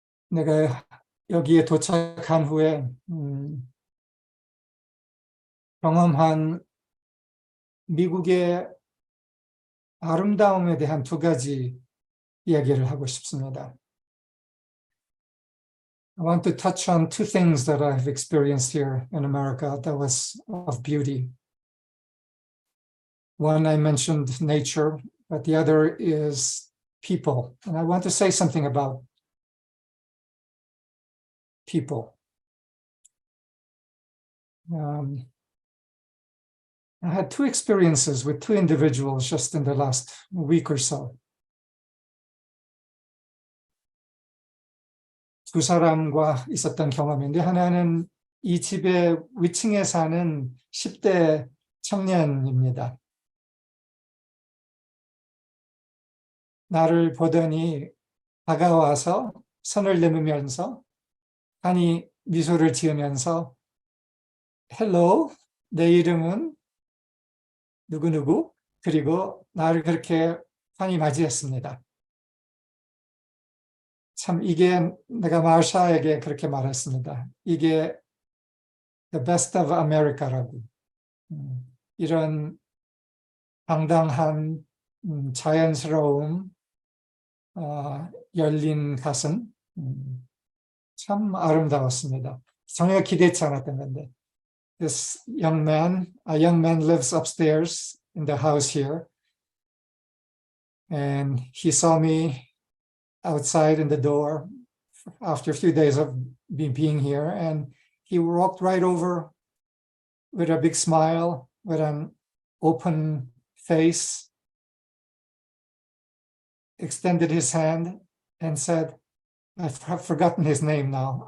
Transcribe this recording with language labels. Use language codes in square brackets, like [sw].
[ko] 내가 여기에 도착한 후에 경험한 미국의 아름다움에 대한 두 가지 이야기를 하고 싶습니다. [en] I want to touch on two things that I've experienced here in America that was of beauty. One, I mentioned nature, but the other is people. And I want to say something about people. I had two experiences with two individuals just in the last week or so. [ko] 두 사람과 있었던 경험인데 하나는 이 집의 위층에 사는 10대 청년입니다. 나를 보더니 다가와서 손을 내밀면서 환히 미소를 지으면서 Hello, 내 이름은 누구누구, 그리고 나를 그렇게 환히 맞이했습니다. 참 이게 내가 마샤에게 그렇게 말했습니다. 이게 [en] the best of America [ko] 라고. 이런 당당한 자연스러움, 열린 가슴, 참 아름다웠습니다. 전혀 기대치 않았던 건데. [en] This young man, a young man lives upstairs in the house here. And he saw me outside in the door after a few days of being here. And he walked right over with a big smile, with an open face, extended his hand and said, I've forgotten his name now.